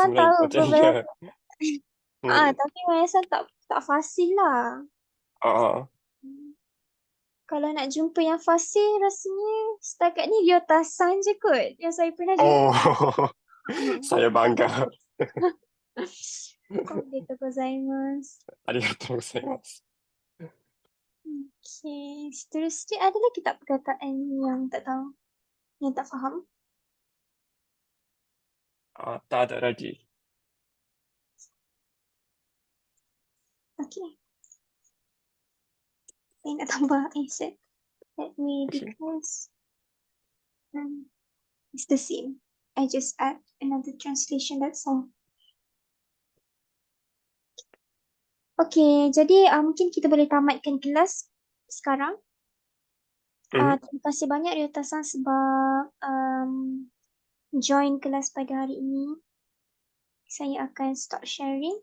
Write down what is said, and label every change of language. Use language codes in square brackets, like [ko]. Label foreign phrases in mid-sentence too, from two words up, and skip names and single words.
[ms] Maya-san Melayu. tahu Macam beberapa. ya. Hmm. Tapi Maya-san tak fasih lah. Ah, Hmm. Kalau nak jumpa yang fasih rasanya setakat ni Ryota-san je kot yang saya pernah jumpa. oh, saya bangga. [ja] おめでとうございます。ありがとうございます。 [ms] Okay, seterusnya ada lagi tak perkataan yang tak tahu, yang tak faham? Tak ada lagi. Okay, saya nak tambah set. [en] Let me Okay. because it's the same. I just add another translation, that's all. [ms] Okay, jadi mungkin kita boleh tamatkan kelas sekarang. Mhm. Terima kasih banyak Ryota-san sebab join kelas pada hari ini. Saya akan [en] start sharing.